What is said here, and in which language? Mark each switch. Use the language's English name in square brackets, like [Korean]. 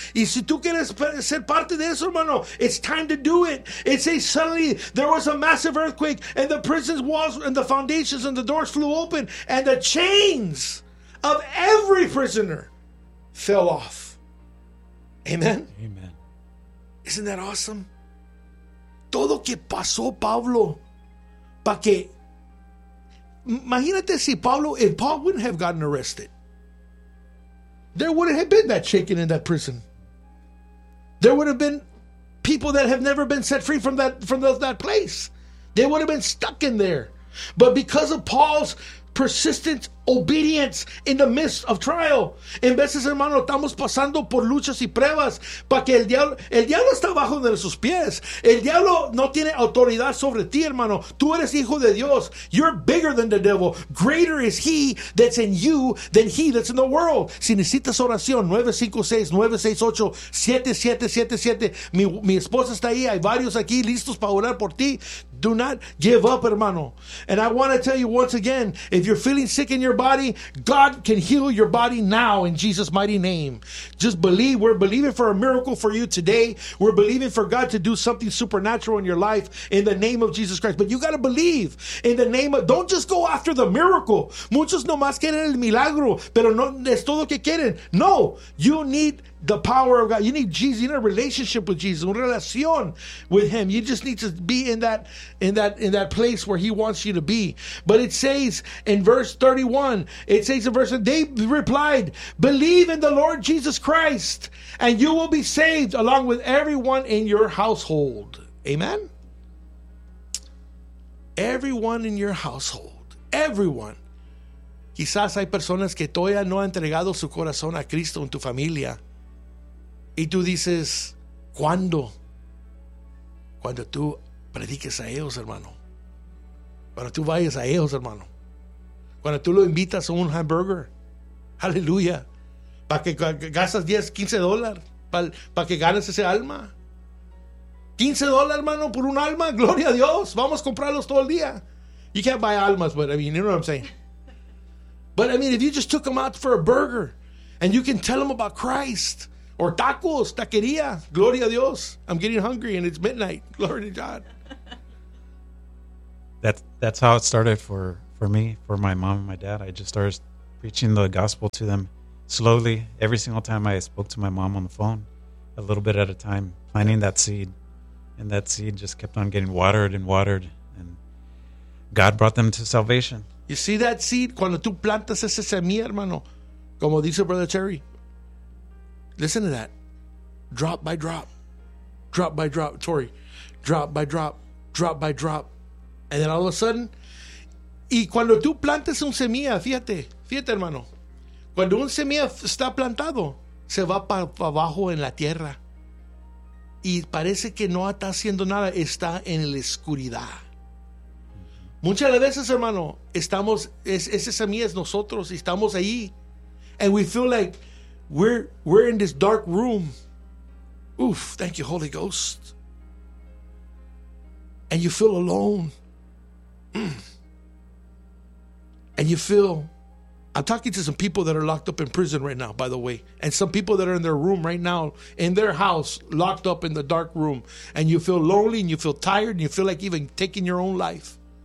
[Spanish] Y si tú quieres ser parte de eso, hermano, [English] it's time to do it. It says, suddenly there was a massive earthquake and the prison's walls and the foundations and the doors flew open and the chains of every prisoner fell off. Amen. Amen. Isn't that awesome? [Spanish] Todo que pasó Pablo, para que imagínate si Pablo, [English] if Paul wouldn't have gotten arrested, there wouldn't have been that shaking in that prison. There would have been people that have never been set free from that place. They would have been stuck in there. But because of Paul's persistent obedience in the midst of trial. [Spanish] En veces, hermano, estamos pasando por luchas y pruebas para que el diablo está bajo de sus pies. El diablo no tiene autoridad sobre ti, hermano. Tú eres hijo de Dios. [English] You're bigger than the devil. Greater is he that's in you than he that's in the world. [Spanish] Si necesitas oración, 956-968-7777. Mi esposa está ahí. Hay varios aquí listos para orar por ti. [English] Do not give up, hermano. And I want to tell you once again, if you're feeling sick in your body, God can heal your body now in Jesus' mighty name. Just believe. We're believing for a miracle for you today. We're believing for God to do something supernatural in your life in the name of Jesus Christ. But you got to believe in the name of, don't just go after the miracle. [Spanish] Muchos nomás quieren el milagro, pero no es todo lo que quieren. [English] No, you need the power of God. You need Jesus. You need a relationship with Jesus. [Spanish] Una relación [English] with him. You just need to be in that place where he wants you to be. But it says in verse 31, it says in verse, they replied, believe in the Lord Jesus Christ and you will be saved along with everyone in your household. Amen. Everyone in your household. Everyone. [Spanish] Quizás hay personas que todavía no han entregado su corazón a Cristo en tu familia. Y tú dices, ¿cuándo? Cuando tú prediques a ellos, hermano. Cuando tú vayas a ellos, hermano. Cuando tú lo invitas a un hamburger. Aleluya. Para que gastas 10, $15. Para que ganes ese alma. $15, hermano, por un alma. Gloria a Dios. Vamos a comprarlos todo el día. [English] You can't buy almas, but I mean, you know what I'm saying. But I mean, if you just took them out for a burger and you can tell them about Christ. Or tacos, taquería. Gloria a Dios. I'm getting hungry and it's midnight. Glory to God. That's how it started for for me, for my mom and my dad. I just started preaching the gospel to them slowly. Every single time I spoke to my mom on the phone, a little bit at a time, planting that seed. And that seed just kept on getting watered and watered. And God brought them to salvation. You see that seed? [Spanish] Cuando tú plantas esa semilla, hermano, como dice Brother Terry. [English] Listen to that. Drop by drop. Drop by drop. Tori. Drop by drop. Drop by drop. And then all of a sudden, [Spanish] y cuando tú plantas un semilla, fíjate, fíjate, hermano. Cuando un semilla está plantado, se va para abajo en la tierra. Y parece que no está haciendo nada, está en la oscuridad. Muchas de las veces, hermano, estamos, esa semilla es nosotros, y estamos ahí. [English] And we feel like we're in this dark room. Oof, thank you, Holy Ghost. And you feel alone. And you feel, I'm talking to some people that are locked up in prison right now, by the way, and some people that are in their room right now, in their house, locked up in the dark room, and you feel lonely and you feel tired and you feel like even taking your own life.